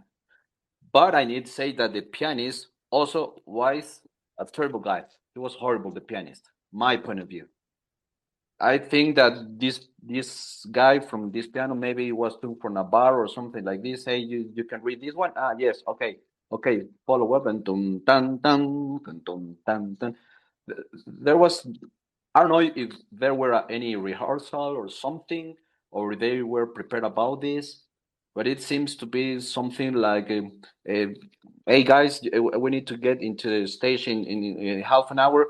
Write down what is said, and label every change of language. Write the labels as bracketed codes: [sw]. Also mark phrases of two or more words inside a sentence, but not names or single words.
[en] But I need to say that the pianist also was a terrible guy. He was horrible, the pianist, my point of view. I think that this guy from this piano maybe was looking for a bar or something like this. Hey, you can read this one? Ah, yes, okay, follow up, and tum tan tan tum tan tan. There was, I don't know if there were any rehearsal or something, or they were prepared about this, but it seems to be something like, hey guys, we need to get into the stage in half an hour.